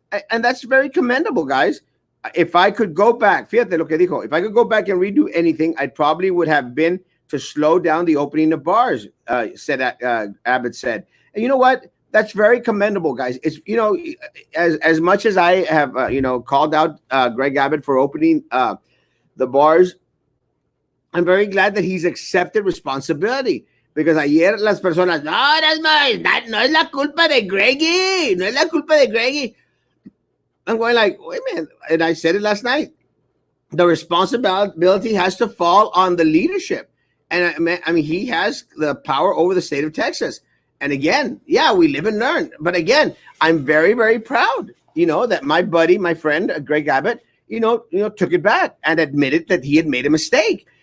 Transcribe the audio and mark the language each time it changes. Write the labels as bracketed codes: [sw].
[en] And that's very commendable, guys. If I could go back, [es] fíjate lo que dijo, [en] if I could go back and redo anything, I probably would have been to slow down the opening of bars, Abbott said. And you know what? That's very commendable, guys. It's, as much as I have, called out Greg Abbott for opening the bars, I'm very glad that he's accepted responsibility. [es] Because ayer las personas, no es la culpa de Greggy, no es la culpa de Greggy. [en] I'm going like, wait a minute. And I said it last night. The responsibility has to fall on the leadership. And I mean, he has the power over the state of Texas. And again, yeah, we live and learn. But again, I'm very, very proud, that my buddy, my friend, Greg Abbott, took it back and admitted that he had made a mistake.